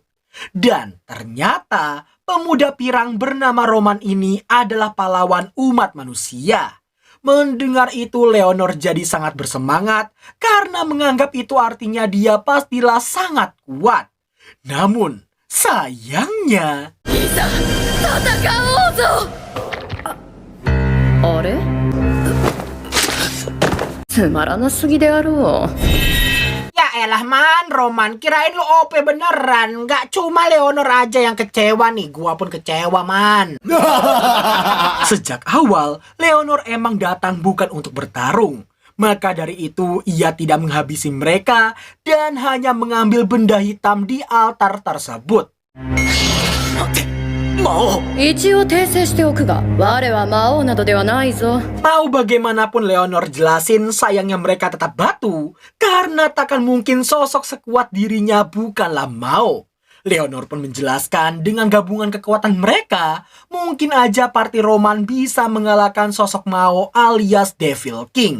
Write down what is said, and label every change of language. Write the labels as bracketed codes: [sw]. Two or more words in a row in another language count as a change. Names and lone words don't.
[id] Dan ternyata pemuda pirang bernama Roman ini adalah pahlawan umat manusia. Mendengar itu Leonor jadi sangat bersemangat karena menganggap itu artinya dia pastilah sangat kuat. Namun sayangnya... [ja] あれつまらなすぎであろう。 [id] Ya elah man, Roman, kirain lu OP beneran. Gak cuma Leonor aja yang kecewa nih, gua pun kecewa man. Sejak awal, Leonor emang datang bukan untuk bertarung. Maka dari itu, ia tidak menghabisi mereka dan hanya mengambil benda hitam di altar tersebut. Mau? [ja] 一応訂正しておくが、我は魔王などではないぞ。 [id] Mau bagaimanapun Leonor jelasin, sayangnya mereka tetap batu karena takkan mungkin sosok sekuat dirinya bukanlah Mao. Leonor pun menjelaskan dengan gabungan kekuatan mereka, mungkin aja party Roman bisa mengalahkan sosok Mao alias [en] Devil King.